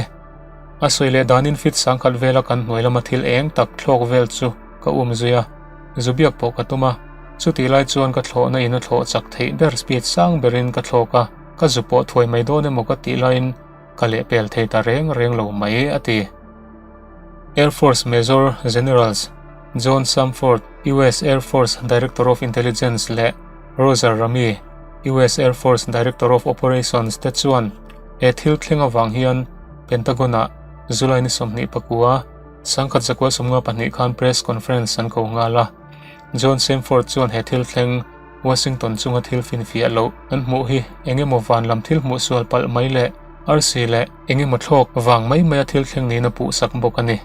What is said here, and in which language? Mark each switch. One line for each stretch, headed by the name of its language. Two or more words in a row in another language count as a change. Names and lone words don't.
Mizo: A soile danin fit sangkhat vela kan hnuailama thil eng tak thlawk vel chu ka zuya zubiak po katuma chuti lai chuan ka thlawna in a thlaw chak thei ber speed sang berin ka thlawka ka zupo thuai mai done mo ka ti lain ka le pel thei ta reng lo mai ati. Air Force Major Generals John Samford,
English: US Air Force Director of Intelligence
Mizo: le Roger Ramey,
English: US Air Force Director of Operations
Mizo: te chuan thil thlenga wang hian Pentagona Zulai ni somni pakua sangkhat zakwa somnga pahnih khan
English: press conference
Mizo: an ko ngala. John Samford chuan thil thleng Washington chunga thil finfia lo an hmuh hi engemaw van lam thil hmuh sual pal mai le RC le engemaw thlawk wang mai thil thleng ni na pu sak bawk ani.